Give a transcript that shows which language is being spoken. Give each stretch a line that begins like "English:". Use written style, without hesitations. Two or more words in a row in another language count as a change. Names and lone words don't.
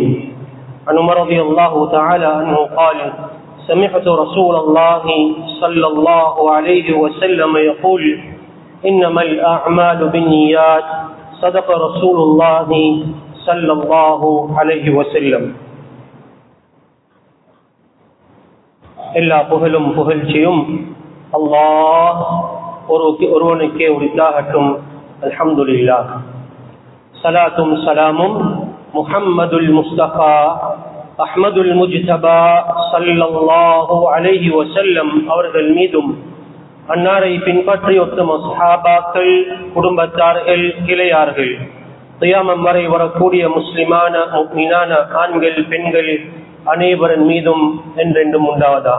Arabic: عن عمر رضي الله تعالى عنه قال: سمعت رسول الله صلى الله عليه وسلم يقول: إنما الأعمال بالنيات. صدق رسول الله صلى الله عليه وسلم.
Tamil: எல்லா புகழும் புகழ்ச்சியும் அல்லாஹ் ஒருவனுக்கே உரித்தாகட்டும்.
Arabic: الحمد لله.
Tamil: ஸலாத்தும் ஸலாமும் முஹம்மதுல் முஸ்தபா அஹ்மதுல் முஜ்தபா
Arabic: صلى الله عليه وسلم
Tamil: அவர்கள் மீதும், அன்னாரை பின்பற்றி உத்தம சஹாபாக்கள், குடும்பத்தார்கள், கிளையார்கள், கியாமம் வரை வரக்கூடிய முஸ்லிமான முஃமினான ஆண்கள் பெண்கள் அனைவரின் மீதும் என்றென்றும் உண்டாவதாக.